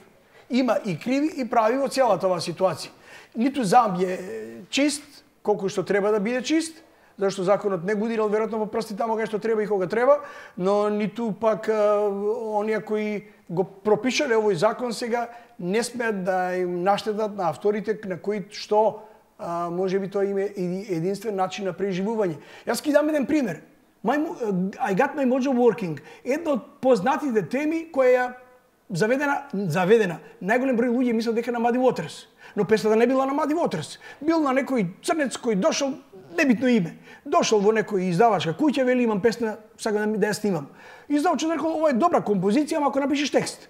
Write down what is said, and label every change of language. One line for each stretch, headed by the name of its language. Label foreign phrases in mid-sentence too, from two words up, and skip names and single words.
Macedonian: Има и криви и прави во целата оваа ситуација. Ниту Замбија е чист, колку што треба да биде чист, зашто законот не го дирал веројатно во прсти таму кај што треба и кога треба, но ниту пак оние кои го пропишале овој закон сега не смеат да им наштетат на авторите на кои што можеби тоа им е единствен начин на преживување. Јас ќе дам еден пример.
English: I got my mojo working.
Macedonian: Една од познатите теми која ја заведена. Најголем број луѓе мислат дека на Muddy Waters. Но песната не била на Muddy Waters. Бил на некој црнец кој дошол, небитно име. Дошол во некој издавачка куќа, вели имам песна, сакам да ја снимам. Издавачот рекол, ова е добра композиција, ама ако напишеш текст.